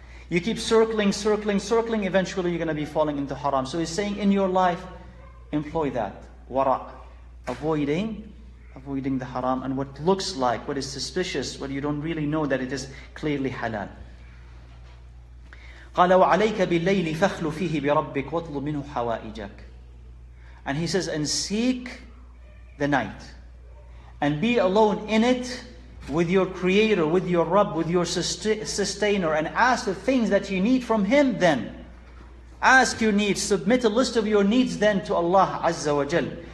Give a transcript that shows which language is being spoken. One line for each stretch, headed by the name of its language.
English: You keep circling, eventually you're going to be falling into haram. So he's saying in your life, employ that. Wara. Avoiding the haram and what looks like, what is suspicious, what you don't really know that it is clearly halal.
Arabic: قال وعليك بالليل فخل فيه بربك واطلب منه حوائجك.
English: And he says, and seek the night and be alone in it with your Creator, with your Rabb, with your Sustainer, and ask the things that you need from Him then. Ask your needs, submit a list of your needs then to Allah Azza wa Jal.